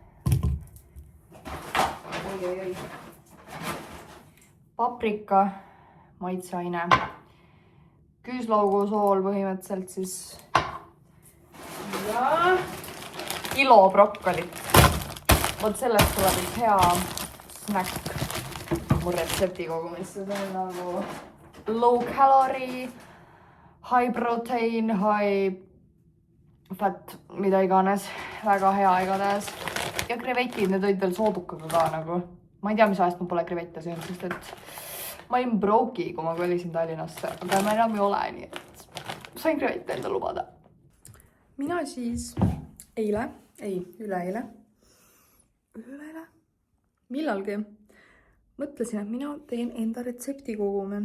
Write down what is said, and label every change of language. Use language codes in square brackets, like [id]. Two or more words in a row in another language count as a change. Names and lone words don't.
[et] Paprika, maitseaine, küüslaugu sool põhimõtteliselt siis ja kilo brokkolit. Vot sellest tuleb üks hea snäkk mu retsepti kogumisse. See on nagu [en] low calorie, high protein, high fat, [et] mida iganes. Väga hea igatahes. Ja krevetid, need olid veel soodukaga ka nagu. Ma ei tea, mis ajast ma pole krevette söönud, sest et ma olin broki, kui ma kolisin Tallinnasse, aga ma enam ei ole, nii et sain krevette enda lubada. Mina siis üleeile, millalgi mõtlesin, et mina teen enda retsepti kogume.